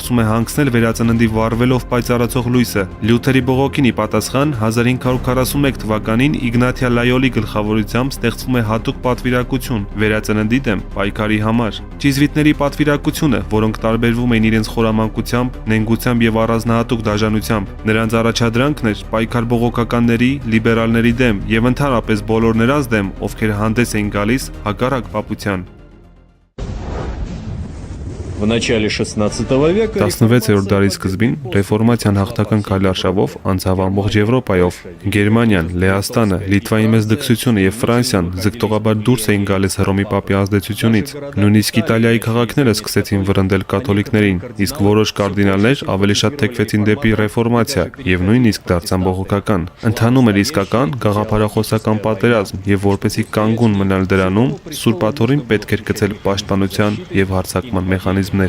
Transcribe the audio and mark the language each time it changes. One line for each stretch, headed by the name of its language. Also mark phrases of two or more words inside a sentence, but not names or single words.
Armenian: է հանգցնել վերածննդի վառվելով պայծառացող լույսը։ Լյութերի բողոքին ի պատասխան 1541 թվականին Իգնաթիա Լայոլի գլխավորությամբ ստեղծվում է հատուկ պատվիրակություն վերածննդի դեմ պայքարի համար։ Ճիզվիտների պատվիրակությունը, որոնք տարբերվում էին իրենց խորամանկությամբ, նենգությամբ եւ առանձնահատուկ դաժանությամբ, նրանց առաջադրանքն էր պայքար բողոքականների, լիբերալների դեմ եւ ընդհանրապես բոլոր նրանց դեմ, ովքեր հանդես էին գալիս հակառակ պապության։
Russian: В начале 16 века
Armenian: 16-րդ դարի սկզբին ռեֆորմացիան հաղթական քայլարշավով անցավ ամբողջ Եվրոպայով։ Գերմանիան, Լեհաստանը, Լիտվայի մեծ դքսությունը եւ Ֆրանսիան ձգտողաբար դուրս էին գալիս Հռոմի Պապի ազդեցությունից։ Նույնիսկ Իտալիայի քաղաքները սկսեցին վրընդել կաթոլիկներին, իսկ որոշ կարդինալներ ավելի շատ թեքվեցին դեպի ռեֆորմացիա եւ նույնիսկ դարձան բողոքական։ Ընթանում էր իսկական գաղափարախոսական պատերազմ եւ որպեսի կանգուն մնալ դրանում, Սուրբ Աթոռին պետք էր գցել պաշտպանության եւ հարձակման մեխանիզմներ։